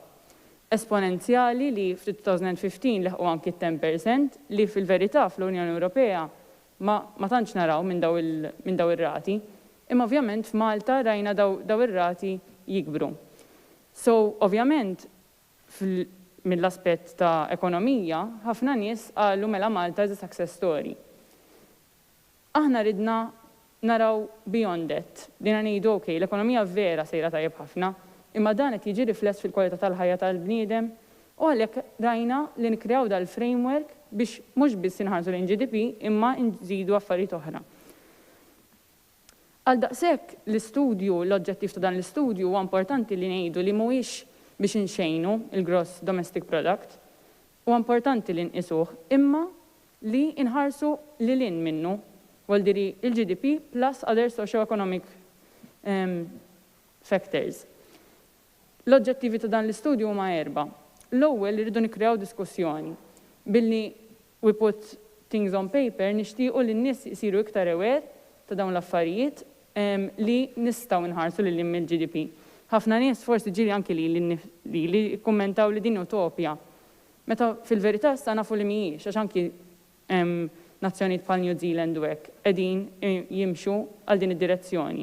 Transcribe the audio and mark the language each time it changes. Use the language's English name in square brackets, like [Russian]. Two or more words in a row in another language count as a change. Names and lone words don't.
[Maltese] Esponenzjali li f'2015 leħqu anki 10% li fil-verità fl-Unjoni Ewropea ma tantx naraw minn daw ir-rati, imma ovvjament f'Malta rajna daw ir-rati jikbru. So, ovvjament, mill-aspett ta' ekonomija, ħafna nies qalu mela Malta [English] is a success story. [Maltese] Aħna ridna naraw [English] beyond that. [Maltese] Dina ngħidu okej, l-ekonomija vera sejra tajjeb ħafna, imma dan qed jiġi rifless fil-kwalità tal-ħajja tal-bniedem, u għalhekk rajna li nikkreaw dal-framework biex mhux biss inħarsu lejn GDP imma nżidu affarijiet oħra. Għal daqshekk l-istudju, l-oġġettiv ta' dan l-istudju huwa importanti li ngħidu li mhuwiex biex inxejnu il- [English] gross domestic product, [Maltese] huwa importanti li nqisuh imma li nħarsu lilin minnu waldiri il- [English] GDP plus other socio-economic factors. [Maltese] L-oġġettivi ta' dan l-istudju huma 4. L-ewwel li rridu nikkreaw diskussjoni billi [English] we put things on paper [Maltese] nixtiequ li n-nies isiru iktar aware ta' dawn l-affarijiet li nistgħu nħarsu lil mill-GDP. Ħafna nies forsi ġieli anke li kummentaw li din utopja. Meta fil-verità issa nafu li mhijiex għax anki nazzjonijiet bħal New Zealand u hekk qegħdin jimxu għal din id-direzzjoni.